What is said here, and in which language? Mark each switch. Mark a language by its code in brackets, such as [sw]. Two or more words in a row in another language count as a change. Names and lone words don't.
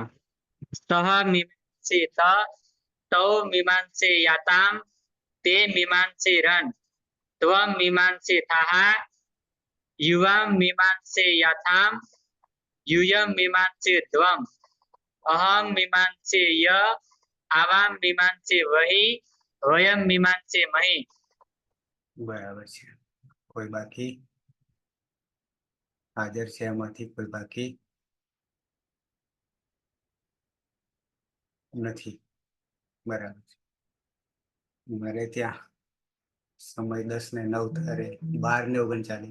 [sa] सह मीमांसेत तौ मीमांसेयातां ते मीमांसेरन् त्वं मीमांसेथाः युवां मीमांसेयाथां यूयं मीमांसे ध्वम् अहं मीमांसे य आवां मीमांसे वही वयं मीमांसे महि। [gu] बराबर છે. કોઈ બાકી હાજર છે એમાંથી કોઈ બાકી નથી? બરાબર છે. મારે ત્યાં સમય 10:09 ત્યારે 12:39.